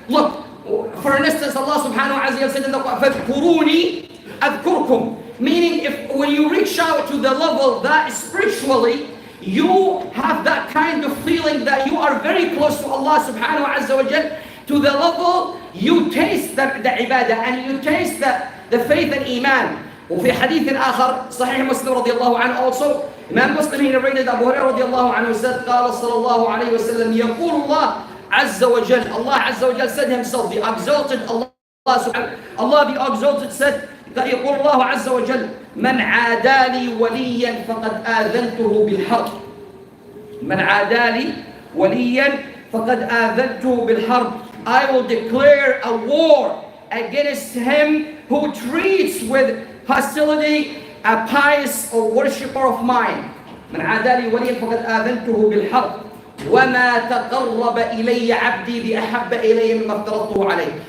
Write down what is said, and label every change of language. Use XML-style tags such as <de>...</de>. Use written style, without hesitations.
<en>Look, for instance, Allah subhanahu wa ta'ala said in the Quran,</en> <ar>فَاذْكُرُونِي أَذْكُرْكُمْ.</ar> <en>Meaning, when you reach out to the level that spiritually, you have that kind of feeling that you are very close to Allah subhanahu wa ta'ala, to the level you taste the ibadah and you taste the faith and iman.</en> <ar>وفي حديث آخر صحيح مسلم رضي الله عنه</ar> <en>also, Imam Muslim he narrated Abu Hurairah</en> <ar>رضي الله عنه said, قال صلى الله عليه وسلم, يقول الله عز وجل, Allah عز وجل</ar> <en>said himself, the exalted Allah the exalted said,</en> <ar>يقول الله عز وجل, من عادى لي وليا فقد آذنته بالحرب. من عادى لي وليا فقد آذنته بالحرب.</ar> <en>I will declare a war against him who treats with hostility a pious or worshipper of mine.</en> <ar>من عادى لي وليا فقد آذنته بالحرب وما تقرب إلي عبدي بأحب إلي مما افترضته عليه.</ar>